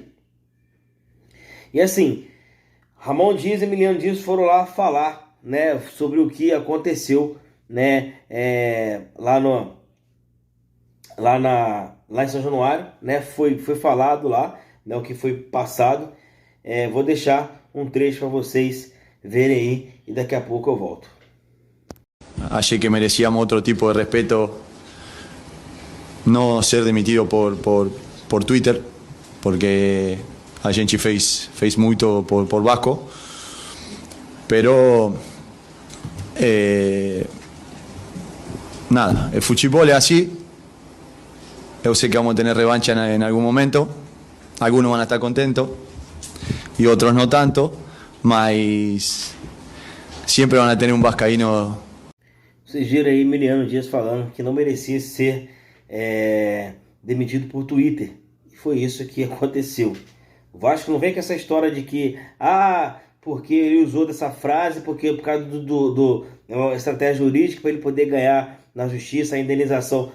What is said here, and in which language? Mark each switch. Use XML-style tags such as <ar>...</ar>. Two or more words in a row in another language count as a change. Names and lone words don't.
<pt>E assim, Ramon Dias e Emiliano Dias foram lá falar, né, sobre o que aconteceu, né, lá em São Januário, né, foi falado lá, né, o que foi passado. Vou deixar um trecho para vocês verem aí e daqui a pouco eu volto. Achei que merecíamos</pt> <es>otro tipo de respeto, no</es> <pt>ser demitido por Twitter, porque a gente fez muito por Vasco,</pt> <es>pero nada, el fútbol es así. Yo sé que vamos a tener revancha en algún momento, algunos van a estar contentos y otros no tanto, mas siempre van a tener un vascaíno.</es> <pt>Vocês viram aí Emiliano Dias falando que não merecia ser demitido por Twitter. E foi isso que aconteceu. O Vasco não vem com essa história de que, porque ele usou dessa frase, por causa do estratégia jurídica para ele poder ganhar na justiça a indenização.</pt>